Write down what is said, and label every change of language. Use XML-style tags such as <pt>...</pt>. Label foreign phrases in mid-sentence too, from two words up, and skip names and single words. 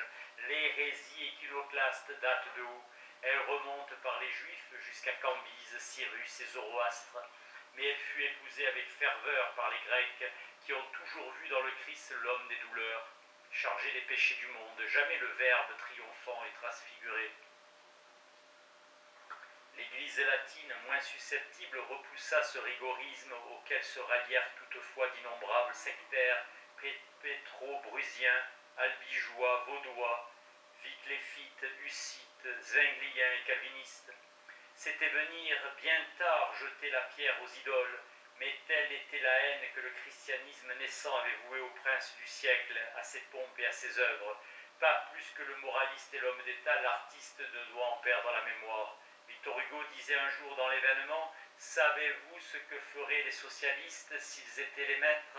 <fr>L'hérésie iconoclaste date de où? Elle remonte par les Juifs jusqu'à Cambyse, Cyrus et Zoroastre, mais elle fut épousée avec ferveur par les Grecs, qui ont toujours vu dans le Christ l'homme des douleurs, chargé des péchés du monde, jamais le Verbe triomphant et transfiguré. L'Église latine, moins susceptible, repoussa ce rigorisme auquel se rallièrent toutefois d'innombrables sectaires, pétro-brusiens, albigeois, vaudois, vicléfites, hussites, zwingliens et calvinistes. C'était venir bien tard jeter la pierre aux idoles, mais telle était la haine que le christianisme naissant avait vouée au prince du siècle, à ses pompes et à ses œuvres. Pas plus que le moraliste et l'homme d'État, l'artiste ne doit en perdre la mémoire. Victor Hugo disait un jour dans l'événement « Savez-vous ce que feraient les socialistes s'ils étaient les maîtres?</fr>